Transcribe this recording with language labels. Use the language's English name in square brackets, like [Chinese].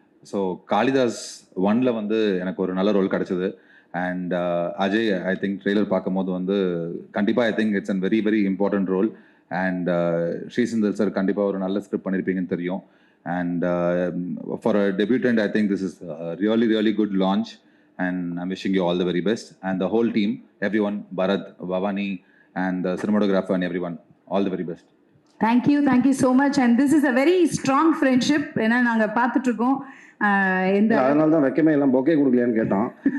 [Tamil] So Kalidas 1ல வந்து எனக்கு ஒரு நல்ல ரோல் கிடச்சிது. [English] and Ajay, I think [Tamil] trailer பார்க்கும்போது வந்து கண்டிப்பாக [English] I think it's an very very important role. [Tamil] And ஸ்ரீசெந்தில் sir கண்டிப்பாக ஒரு நல்ல ஸ்கிரிப்ட் பண்ணியிருப்பீங்கன்னு தெரியும். [English] And for a debutante I think this is really really good launch. And I'm wishing you all the very best. And the whole team, everyone, Bharat, Bhavani, and the cinematographer and everyone, all the very best. Thank you so much. And this is a very strong friendship. [Tamil] ஏன்னா நாங்கள் பார்த்துட்டு இருக்கோம். அதனால தான் வைக்கமே எல்லாம் bouquet கொடுக்கலையான்னு கேட்டான்.